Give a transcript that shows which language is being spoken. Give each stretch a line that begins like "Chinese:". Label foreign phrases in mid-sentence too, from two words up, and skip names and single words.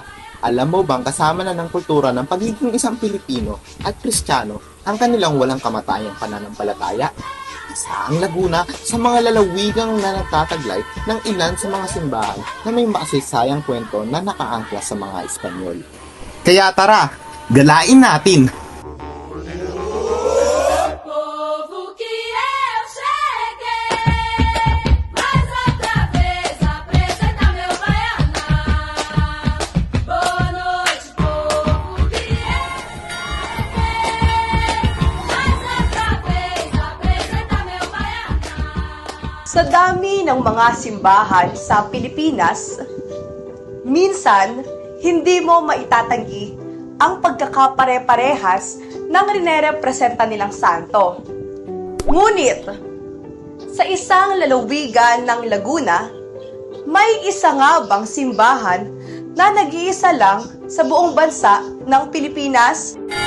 Filipino: Alam mo bang kasama na ng kultura ng pagiging isang Pilipino at Kristiyano ang kanilang walang kamatayang pananampalataya? Isa ang Laguna sa mga lalawigang na nagtataglay ng ilan sa mga simbahan na may makasaysayang kwento na nakaangkla sa mga Espanyol. Kaya tara, galain natin!
Portuguese: Povo que eu cheguei, mais outra vez apresentar meu baiana. Boa noite, povo que eu cheguei, mais outra vez apresentar meu baiana.
Filipino: Sa dami ng mga simbahan sa Pilipinas, minsan hindi mo maitatanggi ang pagkakapare-parehas ng rinerepresenta nilang santo. Ngunit, sa isang lalawigan ng Laguna, may isa nga bang simbahan na nag-iisa lang sa buong bansa ng Pilipinas?